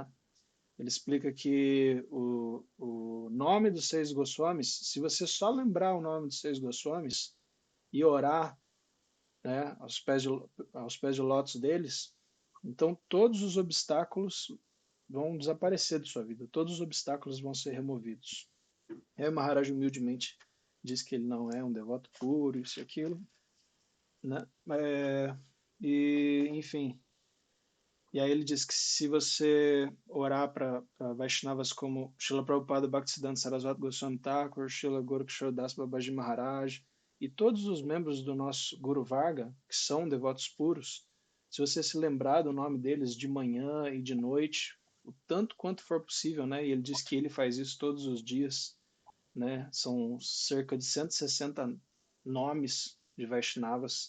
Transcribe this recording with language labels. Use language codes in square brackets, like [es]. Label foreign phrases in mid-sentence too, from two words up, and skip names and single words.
[pt] Ele explica que o nome dos 6 Goswamis, se você só lembrar o nome dos 6 Goswamis e orar, né, aos pés de lótus deles, então todos os obstáculos vão desaparecer de sua vida, todos os obstáculos vão ser removidos. E aí o Maharaj humildemente diz que ele não é um devoto puro, isso e aquilo, né? E, enfim, e aí ele diz que se você orar para Vaishnavas como Srila Prabhupada Bhaktisiddhanta Sarasvati Goswami Thakur, Srila Gorakshora Das Babaji Maharaj e todos os membros do nosso Guru Varga, que são devotos puros, se você se lembrar do nome deles de manhã e de noite, o tanto quanto for possível, né? E ele diz que ele faz isso todos os dias, né? São cerca de 160 nomes de Vaishnavas.